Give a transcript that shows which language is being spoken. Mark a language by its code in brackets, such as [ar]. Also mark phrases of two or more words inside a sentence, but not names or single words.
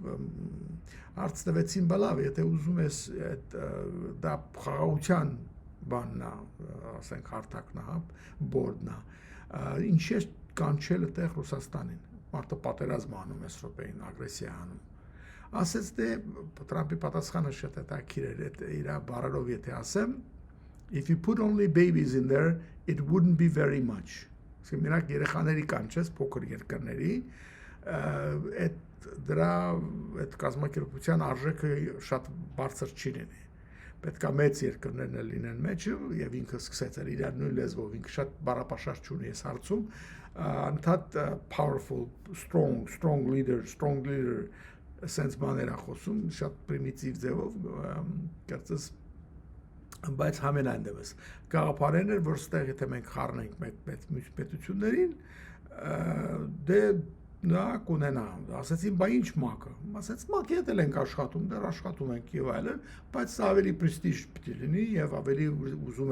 [hy] հարց տվեցին բլավ եթե ուզում ես այդ դա խաղաղության բանն է, ասենք հարթակն է, բորդն է, ինչ է կանչել այդտեղ Ռուսաստանին, մարդը պատերազմ անում է սրոպեին, ագրեսիա անում, ասեց դե Տրամպի պատասխանը շատ հետաքրքիր էր, իր բառերով եթե ասեմ, [en] if you put only babies in there, it wouldn't be very much. [hy] Մենակ երեխաների կանչես փոքր երկրների, դրա այդ կազմակերպության արժեքը շատ բարձր չի լինի։ Պետք է մեծ երկրներն լինեն մեջը եւ ինքը սկսեց իր նույն լեզվով, ինքը շատ բառապաշար չունի այս հարցում, անդադ [en] powerful, strong leader, [hy] sense բաներ է խոսում, շատ պրիմիտիվ ձևով, կարծես բայց համենայն դեպս գաղափարն էր, որ ստեղ եթե մենք խառնենք մեծ պետություններին, դե նա կունենա, ասեցին, բա ինչ մակը, ասեց մակի հետ էլ ենք աշխատում, դեռ աշխատում ենք եւ այլն, բայց ավելի պրեստիժ պիտի լինի եւ ավելի ուզում